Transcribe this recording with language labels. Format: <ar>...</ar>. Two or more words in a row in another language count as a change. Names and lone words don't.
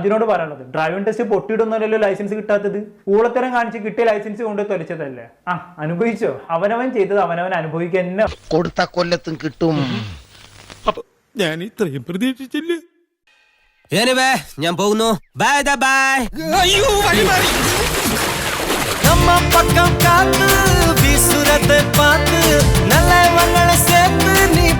<ml>അതിനോട് പറയണത്</ml> <en>driving test</en> <ml>പൊട്ടിയിടുന്നല്ലോ ലൈസൻസ് കിട്ടാത്തത്. ഊളത്തരം കാണിച്ച് കിട്ടിയ ലൈസൻസ് കൊണ്ട് തൊലച്ചതല്ലേ. അനുഭവിച്ചോ, അവനവൻ ചെയ്തത് അവനവൻ അനുഭവിക്കുക തന്നെ. കൊടുത്ത കൊല്ലത്തും കിട്ടും. ഞാൻ ഇത്രയും പ്രതീക്ഷിച്ചില്ല. ഞാൻ പോകുന്നു.</ml> <en>bye bye.</en> <ta>நம்ம பக்கம் காத்து வீசுறத பார்த்து நல்ல சேர்த்து நீ</ta>